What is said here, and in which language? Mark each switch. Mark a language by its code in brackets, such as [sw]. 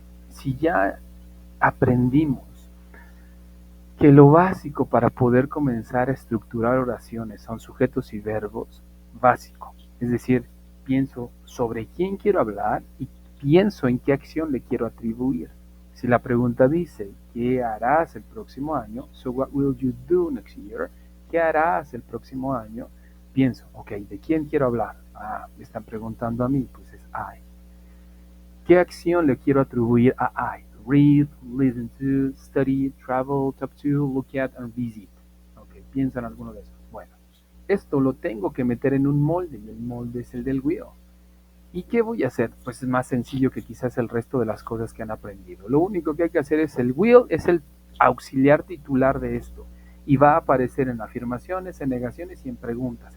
[es] Si ya aprendimos que lo básico para poder comenzar a estructurar oraciones son sujetos y verbos, básico. Es decir, pienso sobre quién quiero hablar y pienso en qué acción le quiero atribuir. Si la pregunta dice, ¿qué harás el próximo año? [en] So what will you do next year? [es] ¿Qué harás el próximo año? Pienso, ok, ¿de quién quiero hablar? Ah, me están preguntando a mí, pues es I. ¿Qué acción le quiero atribuir a I? [en] Read, listen to, study, travel, talk to, look at, and visit. [es] Ok, piensa en alguno de esos. Bueno, esto lo tengo que meter en un molde y el molde es el del will. ¿Y qué voy a hacer? Pues es más sencillo que quizás el resto de las cosas que han aprendido. Lo único que hay que hacer es el will, es el auxiliar titular de esto. Y va a aparecer en afirmaciones, en negaciones y en preguntas.